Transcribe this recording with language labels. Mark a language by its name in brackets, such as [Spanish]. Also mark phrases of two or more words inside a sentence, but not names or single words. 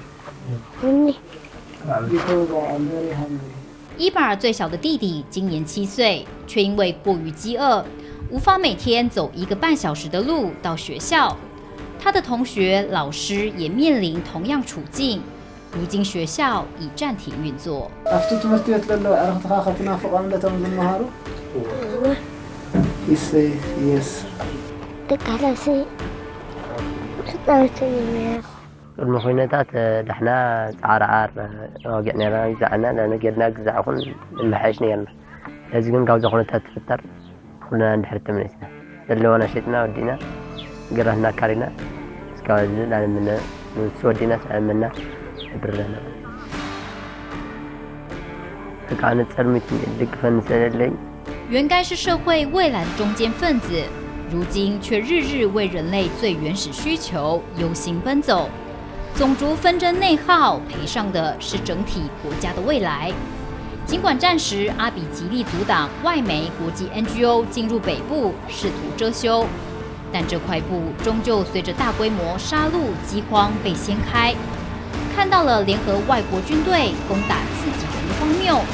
[Chinese] 伊巴尔最小的弟弟今年7岁，却因为过于饥饿，无法每天走1个半小时的路到学校。他的同学、老师也面临同样处境。如今学校已暂停运作。 [Tigrinya] ኣብቲ ትምህርቲ ቤት ዘሎ ኣዕርኽትኻ ከትናፍቖም ለቶም ዝመሃሩ yes ቅድሚ ኩነታት ዳሕና ፃዕርዓር ወጊዕ ነርና ግዛዕና ነገርና ግዛዕኹን ንመሓይሽ ነርና ሕዚ ግን ካብዛ ኩነታት ትፍጠር ኩልና እንድሕር ተመሊስና ዘለወና ሸጥና ወዲና ግራትና ካሪና እስካብ ሕዚ ላለምነ ንሱ ወዲና ስዕመና ብረና በቃ ነፀልሚት ደግፈን ስለለኝ [Chinese] 原该是社会未来的中间分子，如今却日日为人类最原始需求忧心奔走。种族纷争内耗赔上的是整体国家的未来。尽管战时阿比极力阻挡外媒、国际 NGO 进入北部，试图遮羞，但这块布终究随着大规模杀戮、饥荒被掀开，看到了联合外国军队攻打自己人的荒谬。